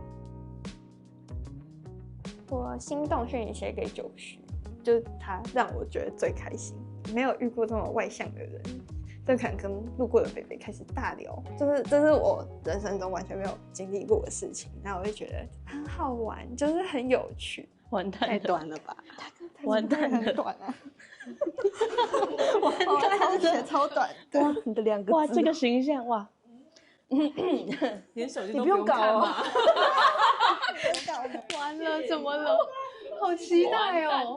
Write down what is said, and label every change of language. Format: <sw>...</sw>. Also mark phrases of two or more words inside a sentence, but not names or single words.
<zh>我心動訊息寫給久旭，就是他讓我覺得最開心。沒有遇過這麼外向的人，就可能跟路過的北北開始大聊，這是我人生中完全沒有經歷過的事情，然後我就覺得很好玩，就是很有趣。完蛋了，太短了吧？完蛋了，很短啊！完蛋了，写超短。哇，你的2个字哇，这个形象哇，连手机你不用搞哦。完了，怎么了？好期待哦！</zh>